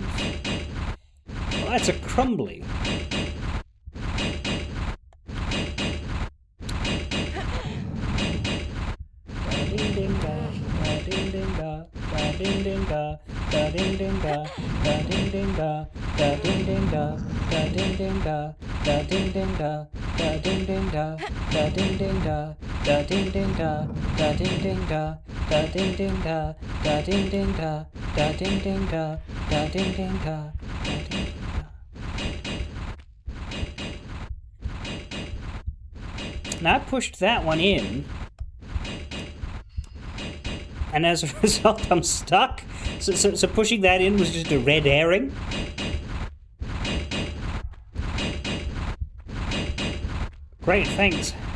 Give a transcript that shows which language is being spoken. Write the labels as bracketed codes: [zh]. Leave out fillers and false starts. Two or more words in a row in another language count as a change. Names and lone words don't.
[en] Oh, that's a crumbly. Ding ding da, da ding ding da, da ding ding da, da ding ding da, da ding ding da, da ding ding da, da ding ding da, da ding ding da, da ding ding da, da ding ding da, da ding ding da, da ding ding da, da ding ding da, da ding ding da, da ding ding da, da ding ding da, da ding ding da. Now I pushed that one in, and as a result, I'm stuck. So pushing that in was just a red herring. Great, thanks.